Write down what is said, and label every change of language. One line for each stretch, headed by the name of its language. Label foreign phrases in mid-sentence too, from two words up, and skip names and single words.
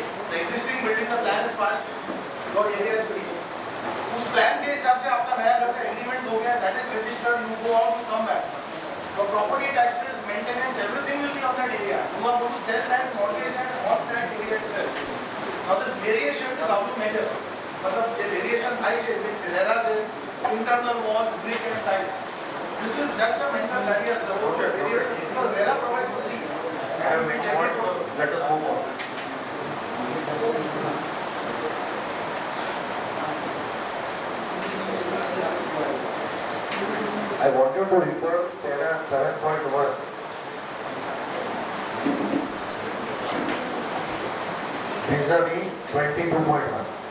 English: The existing building, the plan is passed, your area is free.
Hindi: उस plan के हिसाब से आपका नया घर का agreement हो गया,
English: that is registered, you go out, you come back. Your property taxes, maintenance, everything will be on that area. You are going to sell that mortgage and on that area itself. Now this variation is how you measure.
Gujarati: મતલબ જે variation થાય છે,
English: which RERA says internal walls, brick and tiles. This is just a mental barrier, sir. Variation because RERA provides for three. Let us move on. I want you to refer para 7.1. Vis-a-vis 22.1.